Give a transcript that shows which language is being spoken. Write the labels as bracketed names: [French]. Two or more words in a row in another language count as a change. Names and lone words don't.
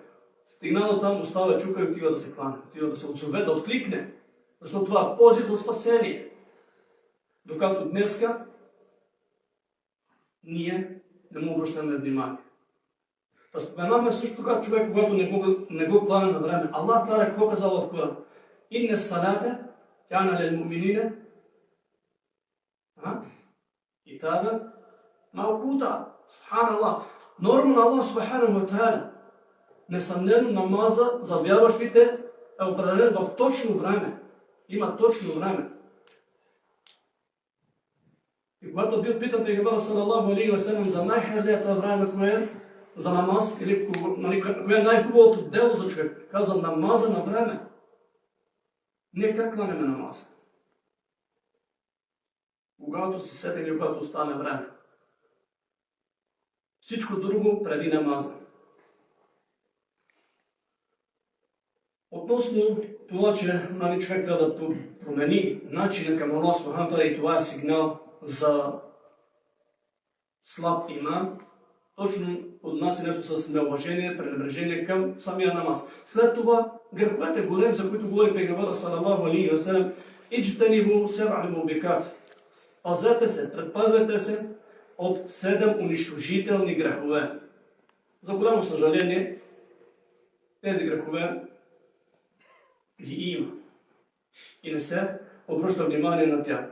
[Bulgarian] Стигна до там, остава чука и отива да се клане. Отива да се отзове, да откликне. Защото това е позив за спасение. Докато днеска ние не му обръщаме внимание. Да споменаваме също така човек, когато не го клане на време. [Arabic] الله تعالى [Bulgarian] какво казал в Коран? [Arabic] إن الصلاة كان للمؤمنين كتابا موقوتا. [Bulgarian] Субханаллах. Норма на [Arabic] الله سبحانه وتعالى. [Bulgarian] Несъмнено намаза за вярващите е определен в точно време. Има точно време. И когато бил питан Пейгамбера [Arabic] صلى الله عليه وسلم [Bulgarian] за най-хайлията време, кое е за намаз, или кое е най-хубавото дело за човек, каза намаза на време. Ние как кланеме намаза? Когато се сетим и когато остане време. Всичко друго преди намаза. Относно това, че човек трябва да промени начина към [Arabic] الله سبحانه وتعالى, [Bulgarian] и това е сигнал за слаб иман, точно отнасянето с неуважение, пренебрежение към самия намаз. След това греховете големи, за които говори Пейгамбера [Arabic] صلى الله عليه وسلم, اجتنبوا السبع الموبقات. [Bulgarian] Пазете се, предпазвайте се от 7 унищожителни грехове. За голямо съжаление, тези грехове ги има и не се обръща внимание на тях.